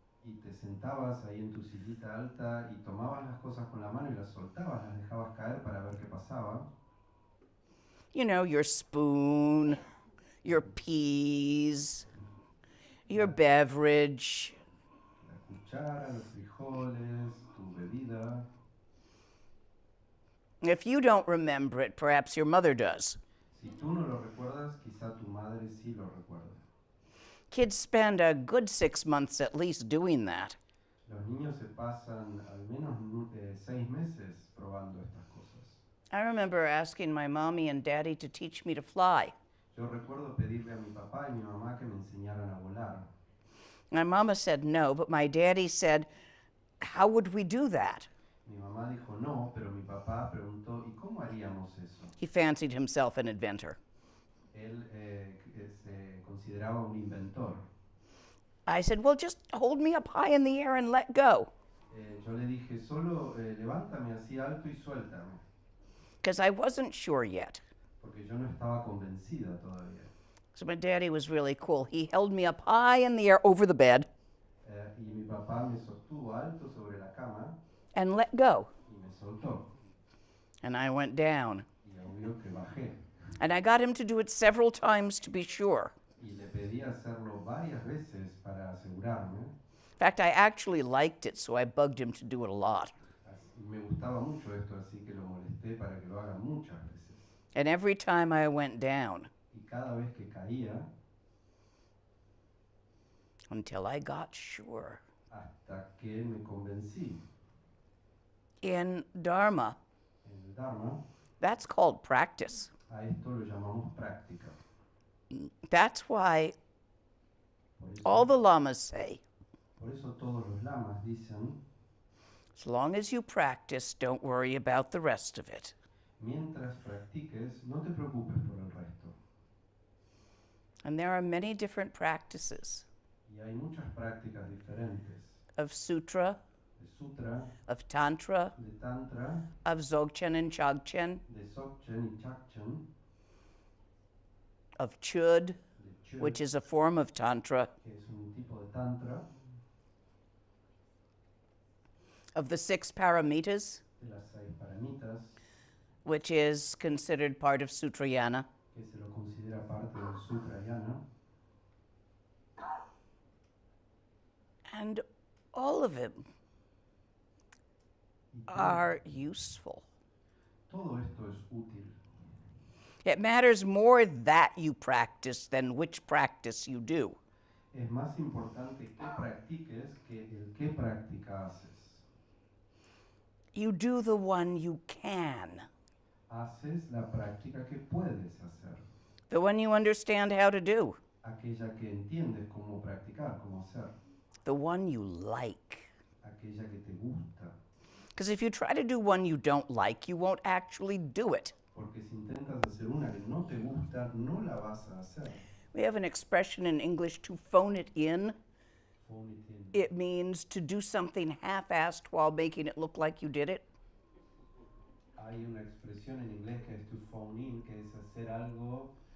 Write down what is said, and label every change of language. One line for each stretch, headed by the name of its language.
Spanish: y te sentabas ahí en tu sillita alta y tomabas las cosas con la mano y las soltabas, las dejabas caer para ver qué pasaba?
English: You know, your spoon, your peas, your beverage.
Spanish: La cuchara, los frijoles, tu bebida.
English: If you don't remember it, perhaps your mother does.
Spanish: Si tú no lo recuerdas, quizá tu madre sí lo recuerda.
English: Kids spend a good 6 months at least doing that.
Spanish: Los niños se pasan al menos 6 meses probando estas cosas.
English: I remember asking my mommy and daddy to teach me to fly.
Spanish: Yo recuerdo pedirle a mi papá y mi mamá que me enseñaran a volar.
English: My mama said no, but my daddy said, how would we do that?
Spanish: Mi mamá dijo no, pero mi papá preguntó, ¿y cómo haríamos eso?
English: He fancied himself an inventor.
Spanish: Él se consideraba un inventor.
English: I said, well, just hold me up high in the air and let go.
Spanish: Yo le dije, solo levántame así alto y suéltame,
English: Because I wasn't sure yet.
Spanish: porque yo no estaba convencida todavía.
English: So my daddy was really cool. He held me up high in the air over the bed
Spanish: Y mi papá me sostuvo alto sobre la cama
English: and let go.
Spanish: y me soltó.
English: And I went down.
Spanish: Y obvio que bajé.
English: And I got him to do it several times to be sure.
Spanish: Y le pedí hacerlo varias veces para asegurarme.
English: In fact, I actually liked it, so I bugged him to do it a lot.
Spanish: Me gustaba mucho esto, así que lo molesté para que lo haga muchas veces.
English: And every time I went down,
Spanish: Y cada vez que caía,
English: until I got sure.
Spanish: hasta que me convencí.
English: In Dharma,
Spanish: En el Dharma,
English: that's called practice.
Spanish: a esto lo llamamos práctica.
English: That's why
Spanish: Por eso,
English: all the lamas say,
Spanish: por eso todos los lamas dicen,
English: as long as you practice, don't worry about the rest of it.
Spanish: mientras practiques, no te preocupes por el resto.
English: And there are many different practices
Spanish: Y hay muchas prácticas diferentes,
English: of sutra,
Spanish: de sutra,
English: of tantra,
Spanish: de tantra,
English: of Zogchen and Chogchen,
Spanish: de Zogchen y Chakchen,
English: of chud,
Spanish: de Chö,
English: which is a form of tantra,
Spanish: que es un tipo de tantra,
English: of the 6 paramitas,
Spanish: de las 6 paramitas,
English: which is considered part of Sutrayana,
Spanish: que se lo considera parte del Sutrayana,
English: and all of them
Spanish: y
English: are useful.
Spanish: todo esto es útil.
English: It matters more that you practice than which practice you do.
Spanish: Es más importante que practiques que el qué práctica haces.
English: You do the one you can,
Spanish: Haces la práctica que puedes hacer,
English: the one you understand how to do,
Spanish: aquella que entiendes cómo practicar, cómo hacer,
English: the one you like.
Spanish: aquella que te gusta.
English: Because if you try to do one you don't like, you won't actually do it.
Spanish: Porque si intentas hacer una que no te gusta, no la vas a hacer.
English: We have an expression in English, to phone it in. Phone it in. It means to do something half-assed while making it look like you did it.
Spanish: Hay una expresión en inglés que es
English: to phone in,
Spanish: que es hacer algo,